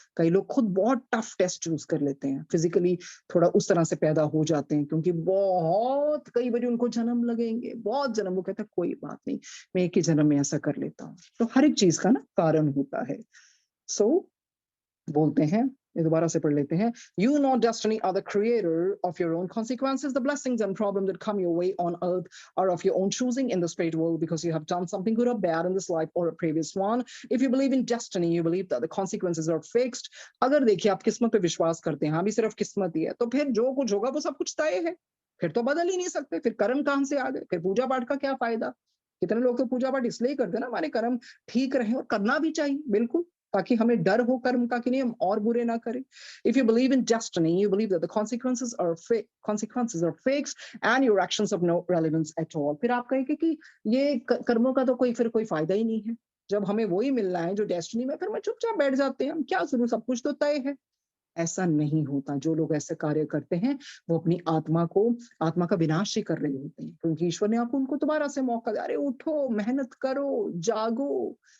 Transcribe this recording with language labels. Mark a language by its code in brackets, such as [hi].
[hi] कई लोग खुद बहुत टफ टेस्ट चूज़ कर लेते हैं, फिज़िकली थोड़ा उस तरह से पैदा हो जाते हैं, क्योंकि बहुत कई बारी उनको जन्म लगेंगे, बहुत जन्म। वो कहते हैं कोई बात नहीं, मैं एक ही जन्म में ऐसा कर लेता हूँ। तो हर एक चीज़ का ना कारण होता है। सो बोलते हैं, ये दोबारा से पढ़ लेते हैं। [en] You know destiny are the creator of your own consequences. The blessings and problems that come your way on earth are of your own choosing in the spirit world, because you have done something good or bad in this life or a previous one. If you believe in destiny, you believe that the consequences are fixed. [hi] अगर देखिए आप किस्मत पे विश्वास करते हैं, हाँ भी सिर्फ किस्मत ही है, तो फिर जो कुछ होगा वो सब कुछ तय है। फिर तो बदल ही नहीं सकते। फिर कर्म कहाँ से आ गए? फिर पूजा पाठ का क्या फायदा? कितने लोग तो पूजा पाठ इसलिए करते हैं ना, हमारे कर्म ठीक रहे, और करना भी चाहिए बिल्कुल, ताकि हमें डर हो कर्म का कि नहीं हम और बुरे ना करें। [en] If you believe in destiny, you believe that the consequences are fixed and your actions have no relevance at all. [hi] फिर आप कहेंगे कि ये कर्मों का तो फिर कोई फायदा ही नहीं है। जब हमें वही मिलना है जो डेस्टिनी में, फिर मैं चुपचाप बैठ जाते हैं, हम क्या जरूर, सब कुछ तो तय है। ऐसा नहीं होता। जो लोग ऐसे कार्य करते हैं, वो अपनी आत्मा का विनाश ही कर रहे होते हैं, क्योंकि ईश्वर ने आपको उनको दोबारा से मौका दिया। अरे उठो, मेहनत करो, जागो।